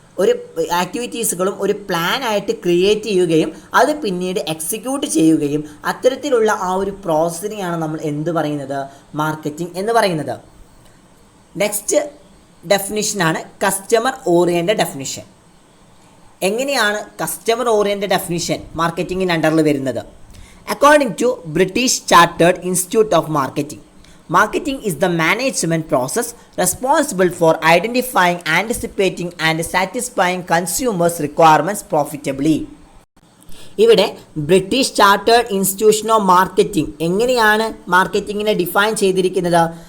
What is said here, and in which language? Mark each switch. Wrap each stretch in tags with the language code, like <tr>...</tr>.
<ml>ഒരു ആക്ടിവിറ്റീസുകളും ഒരു പ്ലാനായിട്ട് ക്രിയേറ്റ് ചെയ്യുകയും അത് പിന്നീട് എക്സിക്യൂട്ട് ചെയ്യുകയും അത്തരത്തിലുള്ള ആ ഒരു പ്രോസസ്സിനെയാണ് നമ്മൾ എന്ത് പറയുന്നത്, മാർക്കറ്റിംഗ് എന്ന് പറയുന്നത്. Next ഡെഫിനിഷനാണ് customer oriented definition. എങ്ങനെയാണ് കസ്റ്റമർ ഓറിയൻറ്റഡ് ഡെഫിനിഷൻ മാർക്കറ്റിംഗിന് അണ്ടറിൽ വരുന്നത്?</ml> <en>According to British Chartered Institute of Marketing, marketing is the management process responsible for identifying, anticipating and satisfying consumers' requirements profitably.</en> <ml>ഇവിടെ British chartered institution of marketing എങ്ങനെയാണ് മാർക്കറ്റിങ്ങിനെ define ചെയ്തിരിക്കുന്നത്?</ml>